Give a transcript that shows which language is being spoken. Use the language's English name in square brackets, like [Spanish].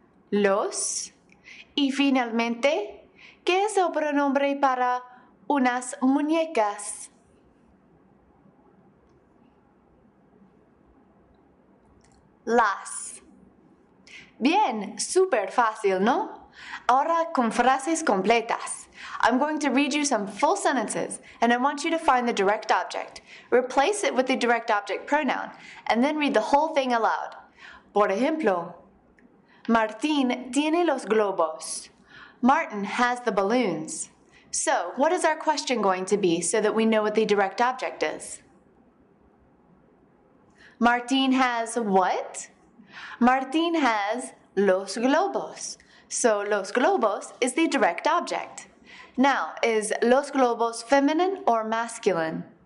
[Spanish] Los. Y finalmente, ¿qué es el pronombre para unas muñecas? Las. Bien, súper fácil, ¿no? Ahora con frases completas. [English] I'm going to read you some full sentences, and I want you to find the direct object. Replace it with the direct object pronoun, and then read the whole thing aloud. [Spanish] Por ejemplo, Martín tiene los globos. [English] Martin has the balloons. So, what is our question going to be so that we know what the direct object is? Martín has what? Martín has [Spanish] los globos. [English] So, [Spanish] los globos [English] is the direct object. Now, is los globos feminine or masculine?